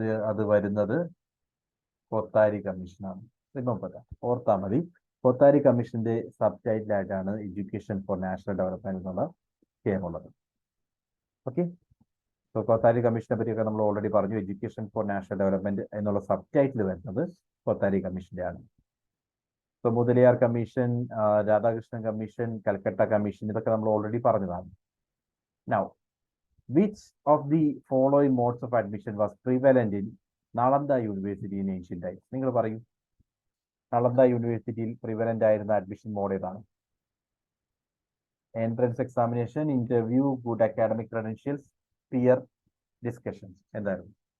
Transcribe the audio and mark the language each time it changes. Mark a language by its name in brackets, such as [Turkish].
[Malayalam] അത് വരുന്നത് കൊത്താരി കമ്മീഷനാണ്. ഓർത്താൽ മതി, കൊത്താരി കമ്മീഷന്റെ sub ടൈറ്റിലായിട്ടാണ് education for national development എന്നുള്ള വിഷയമുള്ളത്. ഓക്കെ, സോ കൊത്താരി കമ്മീഷനെ പറ്റിയൊക്കെ നമ്മൾ ഓൾറെഡി പറഞ്ഞു. എഡ്യൂക്കേഷൻ ഫോർ നാഷണൽ ഡെവലപ്മെന്റ് എന്നുള്ള സബ് ടൈറ്റിൽ വരുന്നത് കൊത്താരി കമ്മീഷന്റെ ആണ്. So Mudaliar commission, Radhakrishnan commission, Calcutta commission, ഇതൊക്കെ നമ്മൾ ഓൾറെഡി പറഞ്ഞതാണ്. [English] Now which of the following modes of admission was prevalent in Nalanda University in ancient times? [Malayalam] നിങ്ങൾ പറയൂ, നളന്ദ യൂണിവേഴ്സിറ്റിയിൽ പ്രിവലന്റ് ആയിരുന്ന അഡ്മിഷൻ മോഡ് ഏതാണ്? [English] entrance examination, interview, good academic credentials, peer [Malayalam] discussion എന്തായിരുന്നു?